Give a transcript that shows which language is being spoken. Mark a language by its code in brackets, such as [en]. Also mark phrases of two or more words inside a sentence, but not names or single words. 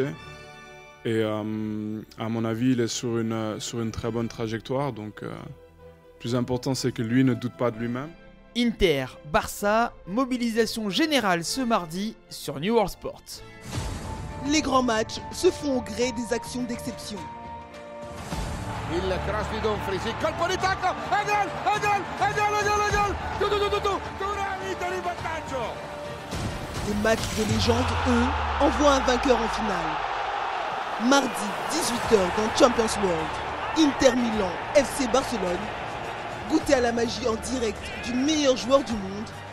[fr] Et à mon avis, il est sur une très bonne trajectoire. Donc, le plus important, c'est que lui ne doute pas de lui-même. Inter, Barça, mobilisation générale ce mardi sur New World Sport. Les grands matchs se font au gré des actions d'exception. [it] Il cross di Dumfries, il colpo di tacco, e gol! Thuram, Inter in vantaggio! [fr] Les matchs de légende, eux, envoient un vainqueur en finale. Mardi, 18h dans Champions World, Inter Milan, FC Barcelone. Goûtez à la magie en direct du meilleur joueur du monde.